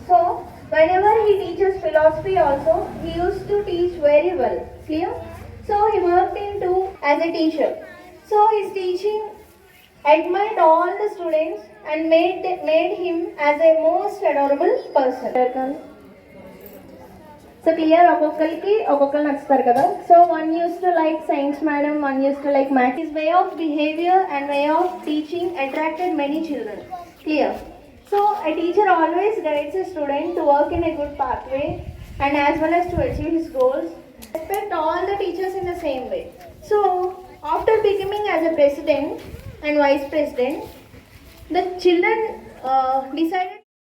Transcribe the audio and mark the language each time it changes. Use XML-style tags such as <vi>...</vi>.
<en>So whenever he teaches philosophy also, he used to teach very well. Clear? So he worked into as a teacher. So his teaching admired all the students and made him as a most adorable person. So clear,</en> <te>ఒక్కొక్కరు నచ్చుతారు కదా.</te> <en>So one used to like science madam, one used to like math. His way of behavior and way of teaching attracted many children. Clear. So a teacher always guides a student to work in a good pathway and as well as to achieve his goals. Respect all the teachers in the same way. So after becoming as a president and vice president, the children decided.</en>